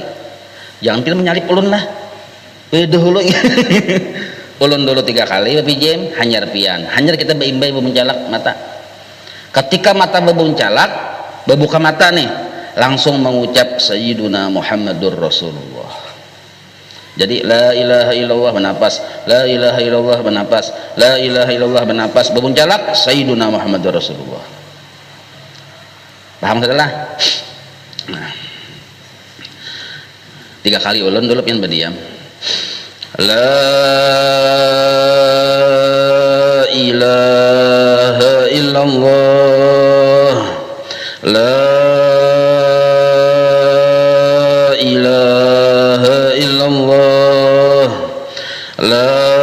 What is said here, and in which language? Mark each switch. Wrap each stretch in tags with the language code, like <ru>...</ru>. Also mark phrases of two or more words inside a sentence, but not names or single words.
<bjn>Jangan pilih menyalip ulun lah. Dulu ulun dulu 3 kali bapijim, hanyar pian, hanyar kita beimbai bebuncalak mata. Ketika mata bebuncalak, berbuka mata nih, langsung mengucap</bjn> <ar>سيدنا محمد رسول الله.</ar> <bjn>Jadi</bjn> <ar>لا إله إلا الله</ar> <bjn>bernapas,</bjn> <ar>لا إله إلا الله</ar> <bjn>bernapas,</bjn> <ar>لا إله إلا الله</ar> <bjn>bernapas, bebuncalak</bjn> <ar>سيدنا محمد رسول الله.</ar> <bjn>Paham setelah? Nah, 3 kali ulun dulu pian berdiam.</bjn> <ar>لا إله إلا الله، لا إله إلا الله، لا</ar>